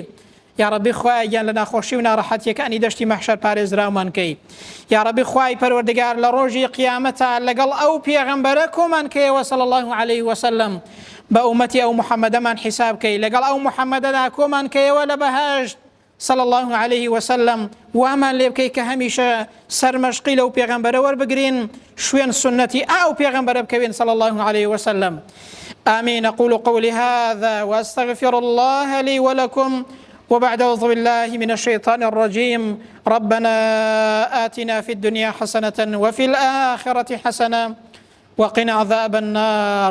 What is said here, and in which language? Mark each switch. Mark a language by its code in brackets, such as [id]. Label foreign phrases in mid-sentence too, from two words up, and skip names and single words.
[ckb] یا ڕەبی خوایە گیان لە ناخۆشی و ناڕەحەتیەکانی دەشتی مەحشەر پارێزراومان کەی. یا ڕەبی خوای پەروەردگار لە ڕۆژی قیامەتە لەگەڵ ئەو پێغەمبەرە کۆمان کەیەوە [ar] صلی الله عليه وسلم، [ckb] بە ئومەتی ئەو محەممەدەمان حیساب کەی، لەگەڵ ئەو محەممەدەدا کۆمان کەیەوە لە بەهەشت [ar] صلى الله عليه وسلم. [ckb] وامان لێ بکەی کە هەمیشە سەرمەشقی لەو پێغەمبەرە وەربگرین، شوێن سنەتی ئەو پێغەمبەرە بکەوین [ar] صلى الله عليه وسلم. آمين. أقول قولي هذا وأستغفر الله لي ولكم، وبعد أعوذ بالله من الشيطان الرجيم. ربنا آتنا في الدنيا حسنة وفي الآخرة حسنة وقنا عذاب النار.